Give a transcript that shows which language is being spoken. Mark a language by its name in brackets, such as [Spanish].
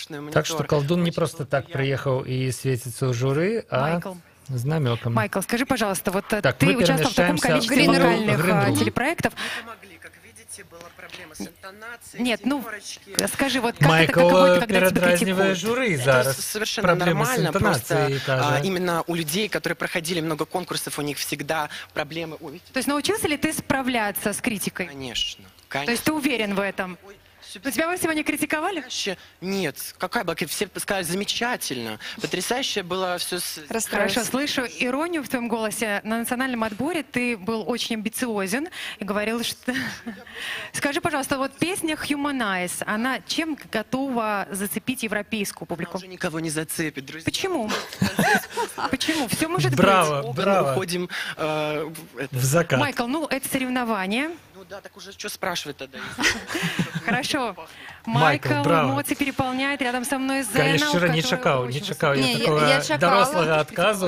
[Belarusian] Так што Колдун не просто так прыехаў і свеціцца ў журы, а с намеком. [Russian] Майкл, скажи, пожалуйста, вот так, ты участвовал в таком количестве музыкальных телепроектов. Как видите, была проблема с интонацией. Нет, ну, скажи, вот как Майкл это, каково это, когда тебя передразнивает жюри зараз. Это совершенно нормально, просто именно у людей, которые проходили много конкурсов, у них всегда проблемы. То есть научился ли ты справляться с критикой? Конечно. То есть ты уверен в этом? Но тебя сегодня критиковали? Нет, какая была? Все сказали, замечательно, потрясающе было все. Хорошо, слышу иронию в твоем голосе. На национальном отборе ты был очень амбициозен и говорил, что... Скажи, пожалуйста, вот песня «Humanize», она чем готова зацепить европейскую публику? Она уже никого не зацепит, друзья. Почему? Почему? Все может быть. Браво. Уходим в закат. Майкл, ну это соревнование. Ну да, так уже что спрашивать тогда? Хорошо. Майкл, эмоции переполняет рядом со мной Зена. Конечно, не чакаў я такого дорослого отказу